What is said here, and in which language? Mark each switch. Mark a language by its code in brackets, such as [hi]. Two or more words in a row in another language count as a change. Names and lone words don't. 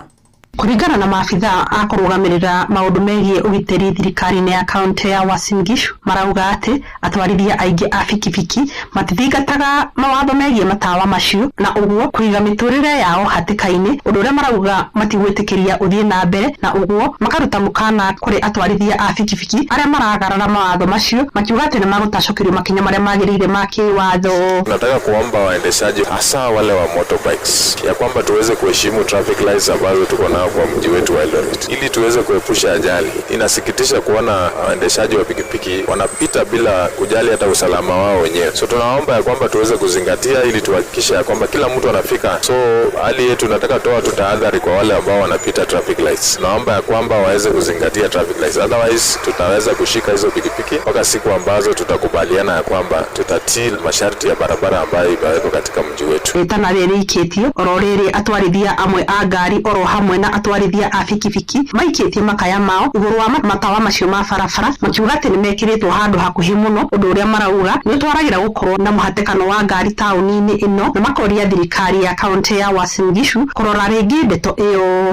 [ki] Kuringana na maafitha a kurugamirira maundu megie ugitiri thirikari-ini ya kaunti ya Uasin Gishu marauga ati atwarithia aingi a bikibiki matithingataga mawatho megie matawa macio na uguo kuiga miturire yao hatikaini, undu uria marauga matigwitikiria uthie na mbere, na uguo makaruta mukana kuri atwarithia a bikibiki aria maragarara mawatho macio makiuga ati ni magutacokirio makinya maria magirire ma kiwatho. [sw] Nataka kuomba waendeshaji hasa wale wa motorbikes ya kwamba tuweze kuheshimu [en] traffic lights [sw] ambazo tuko nao kwa mji wetu wa Eldoret ili tuweze kuepusha ajali. Inasikitisha kuona waendeshaji wa pikipiki wanapita bila kujali hata usalama wao wenyewe. So tunaomba ya kwamba tuweze kuzingatia ili tuhakikishe ya kwamba kila mtu anafika. So hali yetu nataka toa tutahadhari kwa wale ambao wanapita [en] traffic lights. [sw] Naomba ya kwamba waweze kuzingatia [en] traffic lights. [sw] Otherwise tutaweza kushika hizo pikipiki mpaka siku ambazo tutakubaliana ya kwamba tutatii masharti ya barabara ambayo imewekwa katika mji wetu. [ki] Etana riri iketio ororere atwarithia amwe a ngari oro hamwe na atwarithia a bikibiki maikitie makaya mao iguru wa matawa macio ma barabara makiuga ati nimekiritwo handu hakuhi muno, undu uria marauga ni twaragira gukorwo na muhatikano wa ngari tauni-ini ino, na makoria thirikari ya kaunti ya Uasin Gishu kurora ringi ndeto iyo.